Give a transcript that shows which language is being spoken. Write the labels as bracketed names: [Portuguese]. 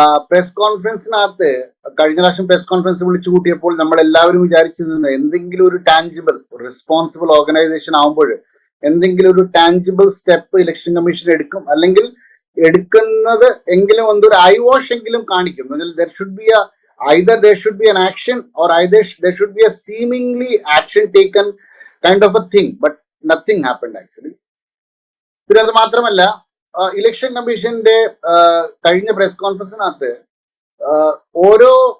[Malayalam] Press കോൺഫറൻസിനകത്ത് കഴിഞ്ഞ പ്രാവശ്യം press conference വിളിച്ചു കൂട്ടിയപ്പോൾ നമ്മൾ എല്ലാവരും വിചാരിച്ചിരുന്നത് എന്തെങ്കിലും ഒരു ടാഞ്ചിബിൾ, റെസ്പോൺസിബിൾ ഓർഗനൈസേഷൻ ആകുമ്പോൾ എന്തെങ്കിലും ഒരു ടാഞ്ചിബിൾ സ്റ്റെപ്പ് ഇലക്ഷൻ കമ്മീഷൻ എടുക്കും, അല്ലെങ്കിൽ എടുക്കുന്നത് എങ്കിലും എന്തൊരു ഐ വാഷ് എങ്കിലും കാണിക്കും. [English] either there should be an action or either there should be a seemingly action taken kind of a thing, but nothing happened actually. [Malayalam] പിന്നെ അത് മാത്രമല്ല, ഇലക്ഷൻ കമ്മീഷന്റെ കഴിഞ്ഞ പ്രസ് കോൺഫറൻസിനകത്ത് ഓരോ